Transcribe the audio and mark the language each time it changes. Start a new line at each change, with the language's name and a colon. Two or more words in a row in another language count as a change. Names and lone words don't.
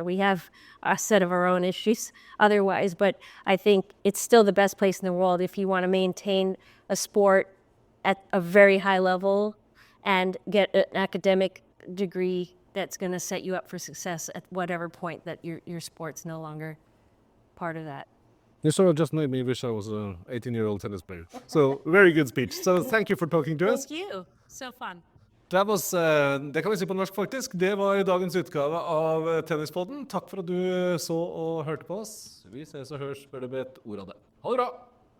English: We have a set of our own issues otherwise, but I think it's still the best place in the world if you want to maintain a sport at a very high level and get an academic degree that's going to set you up for success at whatever point that your sport's no longer part of that. You sort of just made me wish I was an 18-year-old tennis player. So, very good speech. So, thank you for talking to us. Thank you. So fun.
Norwegian: Det kan vi si på norsk faktisk. Det var dagens utgave av Tennispodden. Takk for at du så og hørte på oss. Vi ses og hørs, bør det bli et ord av det. Ha det bra!